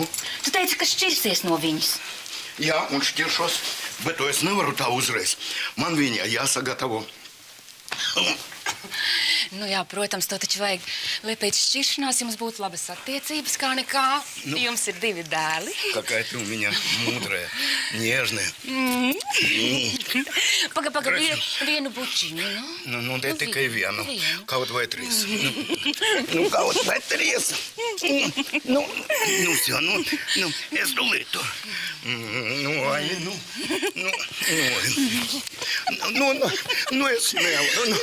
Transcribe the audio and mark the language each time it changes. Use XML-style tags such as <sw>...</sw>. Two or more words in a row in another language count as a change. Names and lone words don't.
<lv>Tu teici, ka šķirsies no viņas. Jā, un šķiršos, bet to es nevaru tā uzreiz. Man viņa jāsagatavo. Nu jā, protams, to taču vajag, lai pēc šķiršanās jums būtu labas attiecības, kā nekā. Jums ir 2 dēli.</lv> <ru>Какая ты у меня мудрая, нежная.</ru> <lv>Paga, vienu bučiņu, nu. Nu, te tikai vienu. Kaut vai 3. Nu, kaut vai 3. Nu, все, nu, es tūlītu. Nu, es nevaru.</lv>